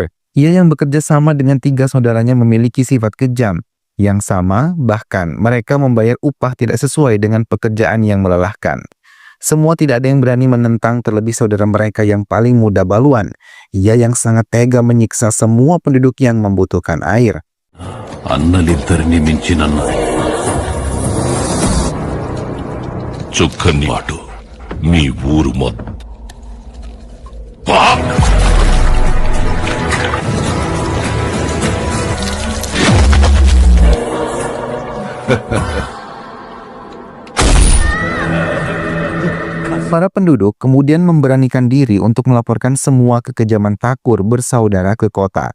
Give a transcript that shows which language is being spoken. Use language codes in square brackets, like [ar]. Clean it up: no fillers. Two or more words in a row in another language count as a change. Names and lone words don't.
[id] Ia yang bekerja sama dengan 3 saudaranya memiliki sifat kejam. Yang sama, bahkan mereka membayar upah tidak sesuai dengan pekerjaan yang melelahkan. Semua tidak ada yang berani menentang terlebih saudara mereka yang paling muda Baluan. Ia yang sangat tega menyiksa semua penduduk yang membutuhkan air. [te] అన్నలిద్దరిని మించిన చుక్కని మాటు మీ ఊరు మొత్తం [id] Para penduduk kemudian memberanikan diri untuk melaporkan semua kekejaman Thakur bersaudara ke kota.